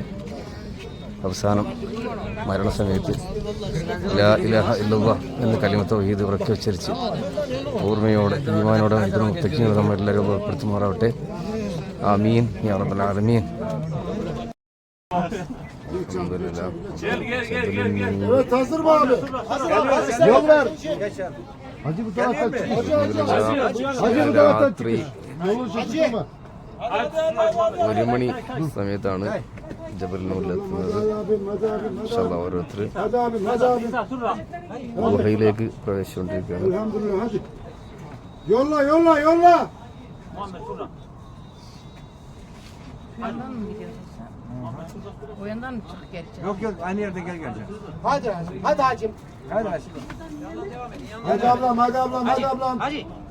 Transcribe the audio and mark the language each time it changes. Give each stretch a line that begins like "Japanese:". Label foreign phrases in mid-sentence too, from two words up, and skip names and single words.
Malayalam: അവസാനം മരണസമയത്ത്
Arabic: لا إله إلا الله
Malayalam: എന്ന
Arabic: كلمة التوحيد
Malayalam: ഉറക്കെ ഉച്ചരിച്ച് ഓർമ്മയോടെ ഈമാനോടെ ഇത് മുത്തഖീങ്ങൾ നമ്മളെല്ലാവരും ഉൾപ്പെടുത്തുമാറാവട്ടെ.
Arabic: آمين يا رب العالمين. Alhamdulillah.
Turkish: Evet hazır mı abi? Yol ver. Hacı bu taraftan çık. Hacı bu taraftan çık. Yolun şaşırma.
Malayalam: 1 മണി സമയത്താണ് ജബലന്നൂരിലെത്തുന്നത്.
Arabic: إن شاء الله
Malayalam: ഓരോരുത്തർ ഗുഹയിലേക്ക് പ്രവേശിച്ചുകൊണ്ടിരിക്കുകയാണ്.
Turkish: Elhamdülillah hadi. Yolla yolla yolla. Yandan mı gidiyorsun sen? O yandan mı çık geleceksin? Yok yok aynı yerden gel geleceğim. Hadi hacım. Hadi hacım. Hadi hadi. Hadi ablam hadi ablam hadi ablam. Hadi.